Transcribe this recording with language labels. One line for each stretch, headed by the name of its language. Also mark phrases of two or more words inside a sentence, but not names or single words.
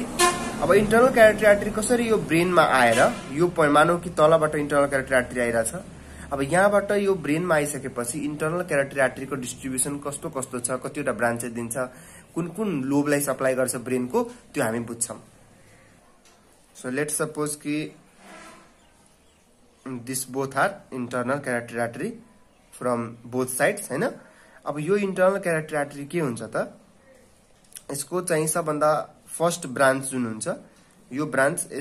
Nepali: अब
English: internal carotid artery
Nepali: कसरी यो ब्रेनमा आएर यो मानौ कि तलबाट
English: internal carotid artery
Nepali: आइराछ. अब यहाँबाट यो ब्रेनमा आइसकेपछि
English: internal carotid artery
Nepali: को डिस्ट्रिब्युसन कस्तो कस्तो छ, कतिवटा ब्रान्चेस दिन्छ, कुन कुन लोबलाई सप्लाई गर्छ ब्रेनको, त्यो हामी बुझ्छौं.
English: So let's suppose कि this both are internal carotid artery from both sides हैन.
Nepali: अब यो
English: internal carotid artery
Nepali: के हुन्छ त, यसको चाहिँ सबभन्दा
English: first branch
Nepali: जुन हुन्छ, यो ब्रान्च